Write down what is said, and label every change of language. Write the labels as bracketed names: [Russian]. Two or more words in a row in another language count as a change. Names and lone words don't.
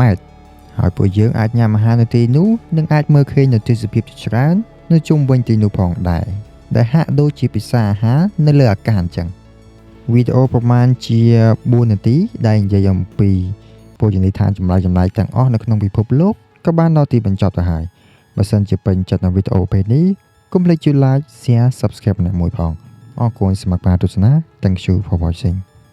[Khmer] ម៉ែត្រហើយពួកយើងអាចញ៉ាំអាហារនៅទីនោះនិងអាចមើលឃើញនូវទេសភាពជាច្រើននៅជុំវិញទីនោះផងដែរដែលហាក់ដូចជាពិសាអាហារនៅលើអាកាសអញ្ចឹងវីដេអូប្រមាណជា4នាទីដែលនិយាយអំពីភោជនីយដ្ឋានចម្លែកៗទាំងអស់នៅក្នុងពិភពលោកក៏បានដល់ទីបញ្ចប់ទៅហើយបើសិនជាពេញចិត្តនៅវីដេអូពេលនេះកុំភ្លេចជួយ [English] like share subscribe [Khmer] ម្នាក់មួយផងអរគុណសម្រាប់ការទស្សនា [English] Thank you for watching